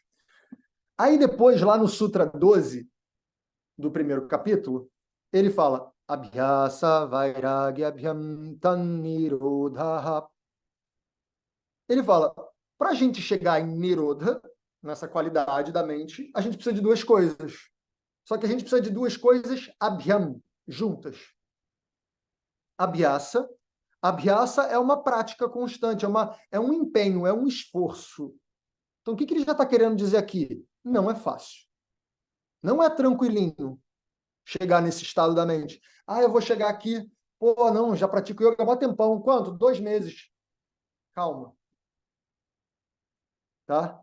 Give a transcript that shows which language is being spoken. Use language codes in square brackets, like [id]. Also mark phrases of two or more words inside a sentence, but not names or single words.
[pt] Aí depois, lá no Sutra 12, do primeiro capítulo, ele fala [sa] Abhyasa Vairagyabhyam Tannirodha. [pt] Ele fala, para a gente chegar em Nirodha, nessa qualidade da mente, a gente precisa de 2 coisas. Só que a gente precisa de 2 coisas Abhyam, juntas. Abhyasa. Abhyasa é uma prática constante, é um empenho, é um esforço. Então, o que ele já está querendo dizer aqui? Não é fácil. Não é tranquilinho chegar nesse estado da mente. Eu vou chegar aqui Pô, não, já pratico yoga há mó tempão. Quanto? 2 meses. Calma. Tá?